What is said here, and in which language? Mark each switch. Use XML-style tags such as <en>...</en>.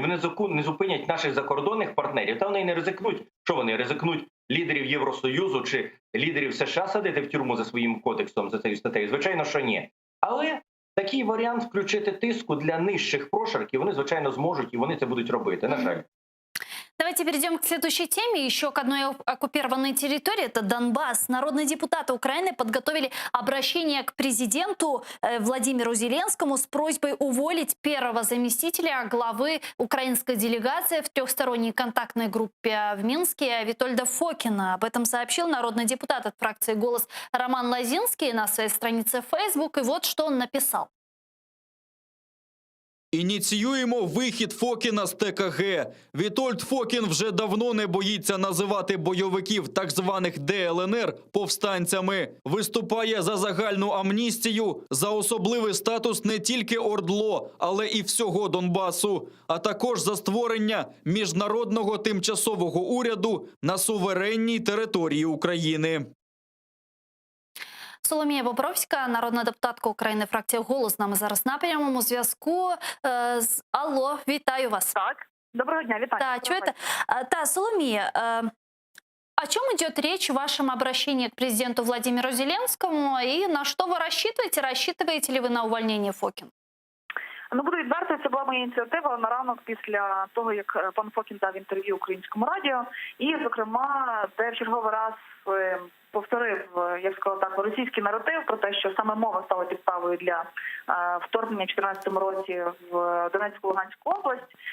<uk>Вони не зупинять наших закордонних партнерів, та вони не ризикнуть. Що вони ризикнуть? Лідерів Євросоюзу чи лідерів США садити в тюрму за своїм кодексом, за цією статтею? Звичайно, що ні. Але такий варіант включити тиску для нижчих прошарків вони, звичайно, зможуть, і вони це будуть робити, на жаль.</uk> <ru>Давайте перейдем к следующей теме. Еще к одной оккупированной территории. Это Донбасс. Народные депутаты Украины подготовили обращение к президенту Владимиру Зеленскому с просьбой уволить первого заместителя главы украинской делегации в трехсторонней контактной группе в Минске Витольда Фокина. Об этом сообщил народный депутат от фракции «Голос» Роман Лозинский на своей странице в Facebook. И вот что он написал.</ru> <uk>Ініціюємо вихід Фокіна з ТКГ. Вітольд Фокін вже давно не боїться називати бойовиків так званих ДЛНР повстанцями. Виступає за загальну амністію, за особливий статус не тільки ОРДЛО, але і всього Донбасу, а також за створення міжнародного тимчасового уряду на суверенній території України. Соломія Бобровська, народна депутатка України, фракція «Голос», з нами зараз на прямому зв'язку. Алло, вітаю вас. Так, доброго дня, вітаю. Да, чуєте?</uk> <ru>Да, Соломія, о чем идет речь в вашем обращении к президенту Владимиру Зеленскому и на что вы рассчитываете? Рассчитываете ли вы на увольнение Фокина?</ru> <uk>Ну, буду відверто, це була моя ініціатива на ранок після того, як пан Фокін дав інтерв'ю Українському радіо. І, зокрема, де в черговий раз повторив, я б сказала так, російський наратив про те, що саме мова стала підставою для вторгнення в 2014 році в Донецьку, Луганську область.</uk>